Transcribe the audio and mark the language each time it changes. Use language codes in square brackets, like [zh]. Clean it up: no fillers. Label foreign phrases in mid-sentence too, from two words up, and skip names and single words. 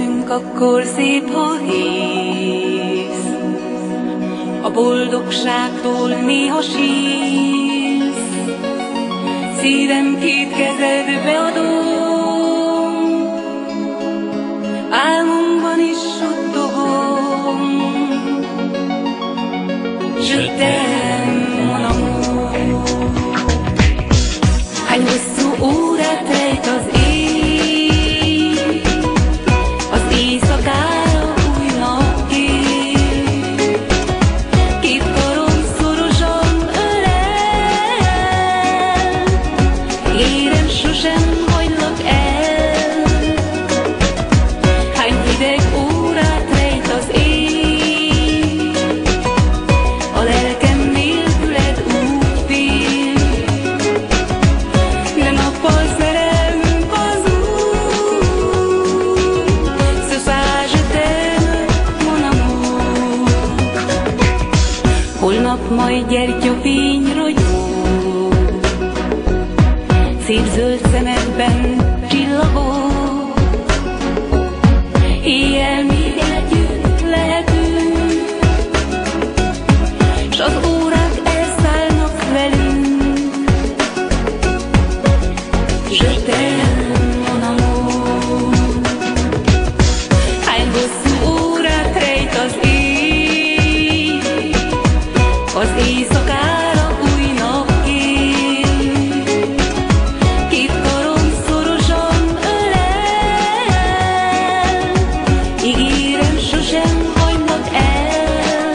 [hu] akkor szép, ha hisz. A boldogságtól néha sírsz, szívem két kezedbe adom, álmomban is suttogom. [fr] Je t'aime, mon amour. [hu] Hány hosszú órát rejt az éj, az éjszakára új nap kér. Két karom szorosan ölel, érem, sosem hagylak el. Hány hideg órát rejt az éj, a lelkem nélküled úgy fél. De nappal szerelmünk az út, [fr] ce soir je t'aime, mon amour. [hu] Holnap majd gyertyafény ragyog, szép zöld szemedben csillagok. Éjjel mi együtt lehetünk, s az órák elszállnak velünk. [fr] Je t'aime, mon amour. [hu] Hány hosszú órát rejt az éj, az éjszakára új nap kér. Két karom szorosan ölel, ígérem, sosem hagylak el.